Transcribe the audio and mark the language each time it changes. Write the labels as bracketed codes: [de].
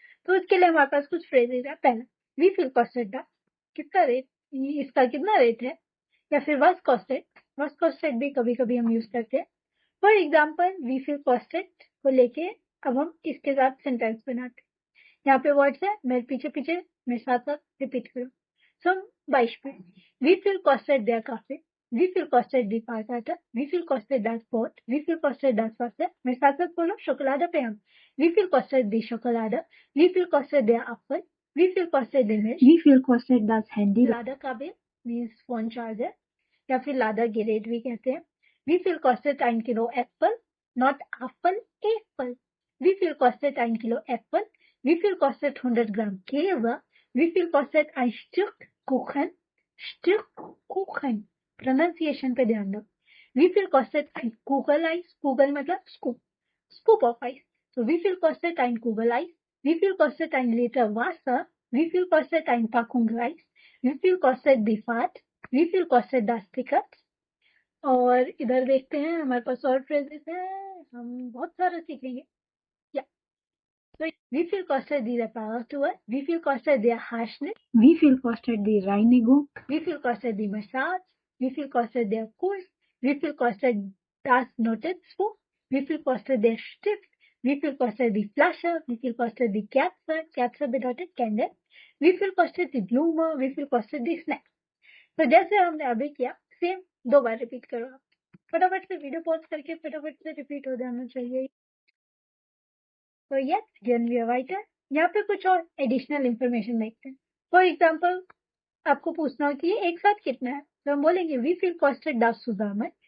[hi] तो उसके लिए हमारे पास कुछ फ्रेजेस है. पहला वी फील कॉस्टेड दा, कितना रेट, इसका कितना रेट है. या फिर वॉज कॉस्टेड. वॉज कॉस्टेड भी कभी कभी हम यूज करते हैं. For example we feel costed को लेके अब हम इसके साथ सेंटेंस बनाते हैं. यहाँ पे वर्ड्स है, मेरे पीछे पीछे मेरे साथ साथ रिपीट करो. [de] Zum Beispiel, wie viel kostet der Kaffee? Wie viel kostet die Fahrkarte? Wie viel kostet das Boot? Wie viel kostet das Wasser? [hi] मेरे साथ साथ बोलो Schokolade पे हम. [de] Wie viel kostet die Schokolade? Wie viel kostet der Apfel? Wie viel kostet die Milch? Wie viel kostet das Handy? Ladekabel [en] means phone charger [de] या फिर Ladegerät [hi] भी कहते हैं. [de] Wie viel kostet ein Kilo Äpfel? Not Apfel, Äpfel. Wie viel kostet ein Kilo Äpfel? Wie viel kostet 100 Gramm Käse? Wie viel kostet ein Stück Kuchen? Stück Kuchen. [hi] Pronunciation पे ध्यान दो. [de] Wie viel kostet ein Kugeleis? Kugel मतलब scoop. Scoop of ice. So wie viel kostet ein Kugeleis? Wie viel kostet ein Liter Wasser? Wie viel kostet ein Packung Reis? Wie viel kostet die Fahrt? Wie viel kostet das Ticket? [hi] और इधर देखते हैं हमारे पास और phrases हैं, हम बहुत सारा सीखेंगे. [de] या so wie viel kostet die Reparatur? Wie viel kostet der Haarschnitt? Wie viel kostet die Reinigung? Wie viel kostet die Massage? Wie viel kostet der Kurs? Wie viel kostet das Notizbuch? Wie viel kostet der Stift? Wie viel kostet die Flasche? Wie viel kostet die Kerze? Kerze bedeutet Candle. Wie viel kostet die Blume? Wie viel kostet die Snack? [hi] तो जैसे हमने अभी किया same 2 बार repeat करो. आप फटाफट से video pause करके फटाफट से रिपीट हो जाना चाहिए. तो यस गेन वी राइटर. यहाँ पे कुछ और एडिशनल इंफॉर्मेशन देखते हैं. फॉर एग्जाम्पल आपको पूछना हो कि ये एक साथ कितना है, तो हम बोलेंगे वी फील कॉस्टेड दास सुजाम.